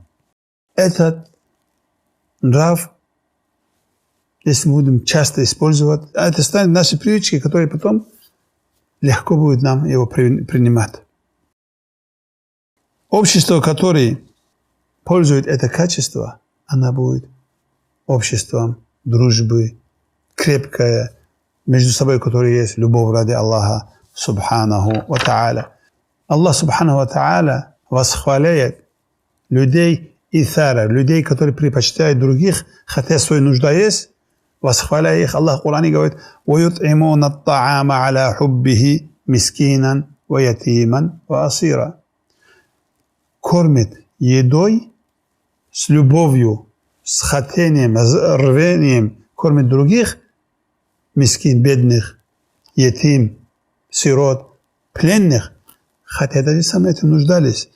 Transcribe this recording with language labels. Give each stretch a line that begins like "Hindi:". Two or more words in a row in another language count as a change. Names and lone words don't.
Russian: Этот нрав, если мы будем часто использовать, это станет нашей привычкой, которые потом легко будет нам его принимать. Общество, которое пользует это качество, оно будет обществом дружбы, крепкое, между собой, которое есть любовь ради Аллаха
Arabic: سبحانه وتعالى.
Russian: Аллах
Arabic: سبحانه وتعالى
Russian: восхваляет людей ithara, людей, которые предпочитают других, хотя своя нужда есть, восхваляя их. Аллах в Коране говорит:
Arabic: وَيُطْعِمُونَ الطَّعَامَ عَلَى حُبِّهِ مِسْكِينًا وَيَتِيمًا وَأَسِيرًا.
Russian: Кормит едой с любовью, с хотением, с рвением, кормит других, мискин, бедных, етим, сирот, пленных, хотя даже сами этим нуждались.